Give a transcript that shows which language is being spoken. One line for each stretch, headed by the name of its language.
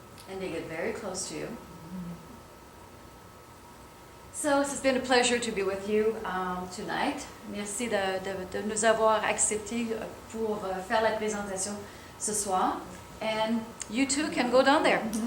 English: And they get very close to you. So, it's been a pleasure to be with you tonight.
French: Merci de nous avoir acceptés pour faire la présentation ce soir.
English: And you too can go down there.